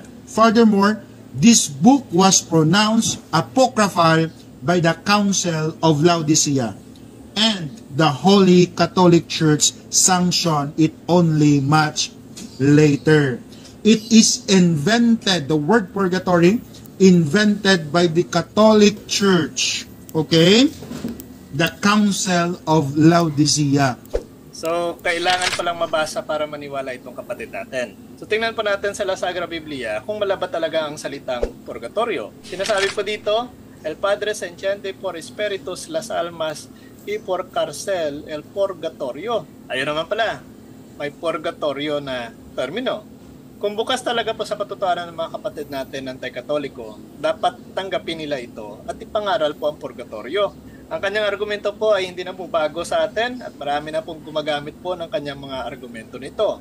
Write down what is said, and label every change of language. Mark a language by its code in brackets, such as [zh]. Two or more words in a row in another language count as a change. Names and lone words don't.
[en] Furthermore, this book was pronounced apocryphal by the Council of Laodicea, and the Holy Catholic Church sanctioned it only much later. It is invented, the word purgatory, invented by the Catholic Church, okay? The Council of Laodicea. So, [tl] kailangan palang mabasa para maniwala itong kapatid natin. So, tingnan po natin sa La Sagrada Biblia kung malaba talaga ang salitang purgatorio. Sinasabi po dito, [es] El Padre se entiende por espíritus las almas y por cárcel el purgatorio. [tl] Ayun naman pala, may purgatorio na termino. Kung bukas talaga po sa katotohanan ng mga kapatid natin anti-katoliko, dapat tanggapin nila ito at ipangaral po ang purgatorio. Ang kanyang argumento po ay hindi na po bago sa atin at marami na pong gumagamit po ng kanyang mga argumento nito.